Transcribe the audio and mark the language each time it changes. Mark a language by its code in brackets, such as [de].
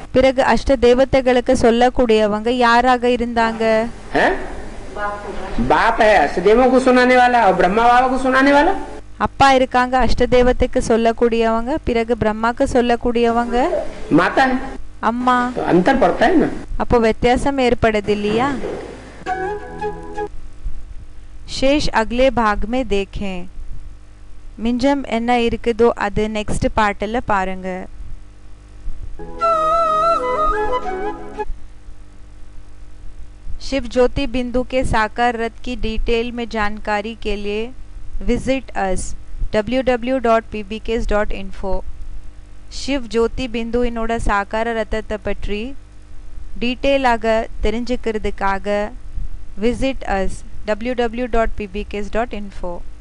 [ta] பிறகு அஷ்ட தேவதைகளுக்கு சொல்லக்கூடியவங்க யாராக இருந்தாங்க? [hi] हैं? बाप है अष्टदेवों को सुनाने वाला और ब्रह्मा बाबा को सुनाने वाला। [ta] அப்பா இருக்காங்க அஷ்ட தேவதைக்கு சொல்லக்கூடியவங்க. பிறகு பிரம்மாக்கு சொல்லக்கூடியவங்க [hi] माता है। [ta] அம்மா. [hi] तो अंतर पड़ता है ना। [ta] அப்போ வித்தியாசம் ஏற்படுது இல்லையா? [hi] शेष अगले भाग में देखें. [ta] மிஞ்சம் என்ன இருக்குதோ அது நெக்ஸ்ட் பார்ட்ல பாருங்க. [hi] शिव ज्योति बिंदु के साकार रथ की डिटेल में जानकारी के लिए विजिट अस www.pbks.info. [ta] शिव ज्योति बिंदु इनोட சாகார ரத்தத்தை பற்றி டீட்டெயிலாக தெரிஞ்சுக்கிறதுக்காக விசிட் அஸ் www.pbks.info.